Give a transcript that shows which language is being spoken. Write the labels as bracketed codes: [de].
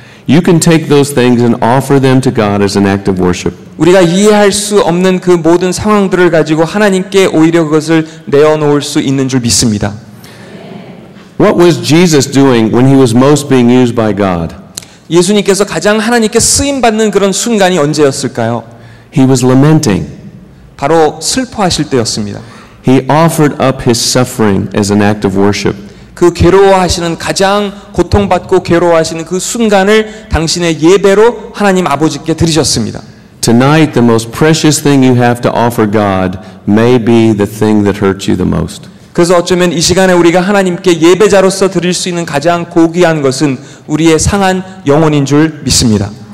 [en] you can take those things and offer them to God as an act of worship. [ko] 우리가 이해할 수 없는 그 모든 상황들을 가지고 하나님께 오히려 그것을 내어놓을 수 있는 줄 믿습니다. [en] What was Jesus doing when he was most being used by God? [ko] 예수님께서 가장 하나님께 쓰임받는 그런 순간이 언제였을까요? [en] He was lamenting. [ko] 바로 슬퍼하실 때였습니다. [en] He offered up his suffering as an act of worship. [ko] 그 괴로워하시는, 가장 고통받고 괴로워하시는 그 순간을 당신의 예배로 하나님 아버지께 드리셨습니다. [en] Tonight, the most precious thing you have to offer God may be the thing that hurts you the most. [ko] 그래서 어쩌면 이 시간에 우리가 하나님께 예배자로서 드릴 수 있는 가장 고귀한 것은 우리의 상한 영혼인 줄 믿습니다.